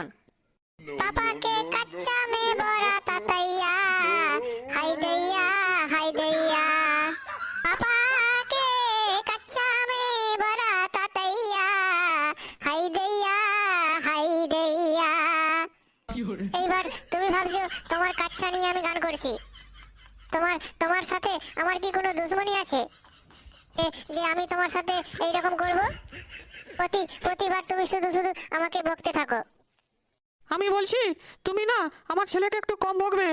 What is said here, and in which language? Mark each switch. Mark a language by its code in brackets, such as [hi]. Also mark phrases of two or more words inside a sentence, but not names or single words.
[hi] पापा के कच्चा में बोरा ततैया, हाय दैया हाय दैया। पापा के कच्चा में बोरा ततैया, हाय दैया हाय दैया। [bn] এইবার তুমি ভাবছো তোমার কাচ্চা নিয়ে আমি গান করছি। তোমার সাথে আমার কি কোনো দুশমনি আছে যে আমি তোমার সাথে এইরকম করব? প্রতিবার তুমি শুধু শুধু আমাকে বকতে থাকো। আমি বলছি তুমি না আমার ছেলেকে একটু কম বকবে।